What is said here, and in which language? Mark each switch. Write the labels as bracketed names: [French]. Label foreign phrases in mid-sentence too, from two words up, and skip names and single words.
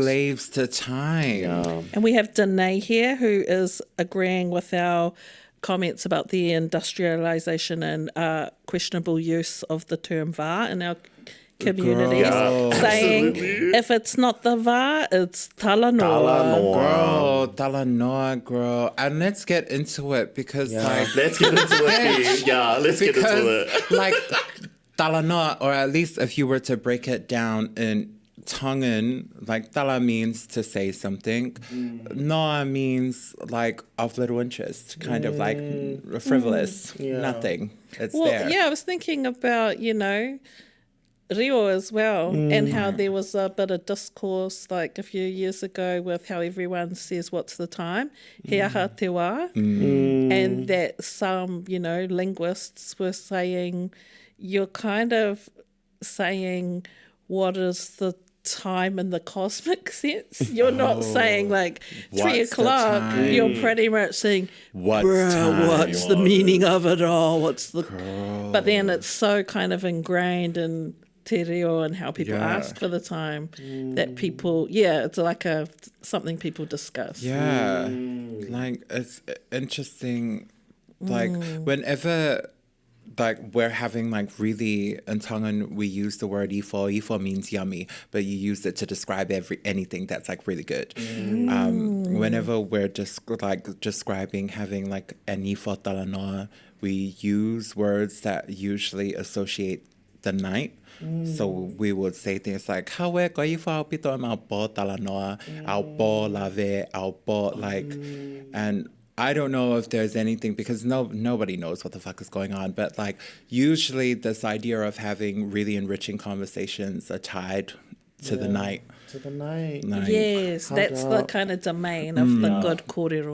[English] slaves to time. And we have Danae here who is agreeing with our comments about the industrialization and questionable use of the term va in our communities, Girl. saying Absolutely. if it's not the va, it's talanoa. Talanoa. Girl, talanoa, girl. And let's get into it because like Let's get into it. Yeah, let's get into it. because like talanoa, or at least if you were to break it down in Tongan, like tala means to say something. Noa means like of little interest, kind of like frivolous, nothing. It's Well, there. yeah, I was thinking about, Rio as well, and how there was a bit of discourse like a few years ago with how everyone says what's the time, [Māori] he aha te wā, [English] and that some, linguists were saying you're kind of saying what is the time in the cosmic sense. You're not saying like 3 What's the o'clock. time? You're pretty much saying, What's "Bruh, time? what's the meaning of it all? What's the... But then it's so kind of ingrained in te reo and how people ask for the time that people, it's like something people discuss. Yeah. Like it's interesting. Like whenever like we're having like really in Tongan we use the word ifo. Ifo means yummy, but you use it to describe anything that's like really good. Whenever we're just like describing having like an [Tongan] ifo talanoa, [English] we use words that usually associate the night. So we would say things like [Tongan] "Hawe ko ifo pito au po talanoa, au po lave, au po like," [English] and I don't know if there's anything because nobody knows what the fuck is going on, but like usually this idea of having really enriching conversations are tied to the night. To the night. Yes, that's the kind of domain of the good kōrero.